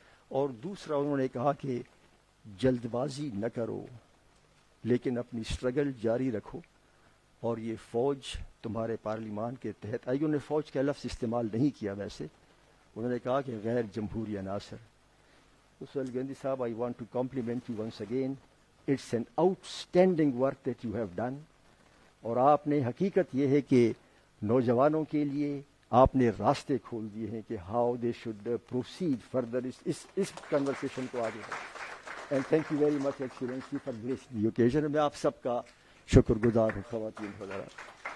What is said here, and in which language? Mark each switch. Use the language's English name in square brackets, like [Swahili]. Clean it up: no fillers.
[Urdu] اور دوسرا انہوں نے کہا کہ جلد بازی نہ کرو, لیکن اپنی اسٹرگل جاری رکھو. اور یہ فوج تمہارے پارلیمان کے تحت آئی. انہوں نے فوج کا لفظ استعمال نہیں کیا, ویسے انہوں نے کہا کہ غیر جمہوری عناصر. [English] Sohail Goindi sahib, I want to compliment you once again. It's an outstanding work that you have done. [Urdu] اور آپ نے, حقیقت یہ ہے کہ نوجوانوں کے لیے آپ نے راستے کھول دیے ہیں کہ [English] how they should proceed further [Urdu] اس conversation کو آگے. [English] And thank you very much, Excellency, for gracing the occasion. [Urdu] میں آپ سب کا شکر گزار ہوں, خواتین حضرات.